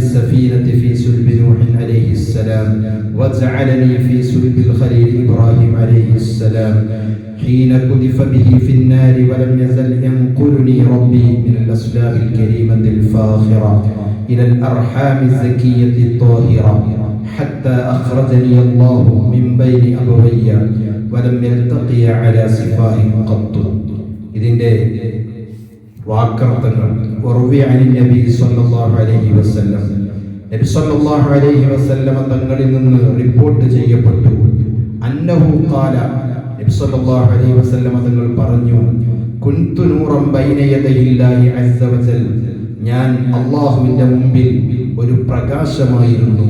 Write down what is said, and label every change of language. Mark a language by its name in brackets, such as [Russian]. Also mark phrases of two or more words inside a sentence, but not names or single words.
[Arabic] السفينة في صلب نوح عليه السلام وجعلني في صلب الخليل إبراهيم عليه السلام حين قذف به في النار ولم يزل ينقلني ربي من الأسلاب الكريمة الفاخرة إلى الأرحام الزكية الطاهرة حتى أخرجني الله من بين أبوي ولم يلتقي على سفاه قط. [Malayalam] ഇതിന്റെ വാക്കർത്ഥങ്ങൾ [Arabic] وروي عن النبي صلى الله عليه وسلم [Malayalam] നബി [Arabic] صلى الله عليه وسلم [Malayalam] തങ്ങളിൽ നിന്ന് റിപ്പോർട്ട് ചെയ്യപ്പെട്ടു. [Arabic] أنه قال [Malayalam] നബി [Arabic] صلى الله عليه وسلم [Malayalam] തങ്ങൾ പറഞ്ഞു, [Arabic] كنت نورا بين يدي الله عز وجل, [Malayalam] ഞാൻ അല്ലാഹുവിന്റെ മുമ്പിൽ ഒരു പ്രകാശമായിരുന്നു.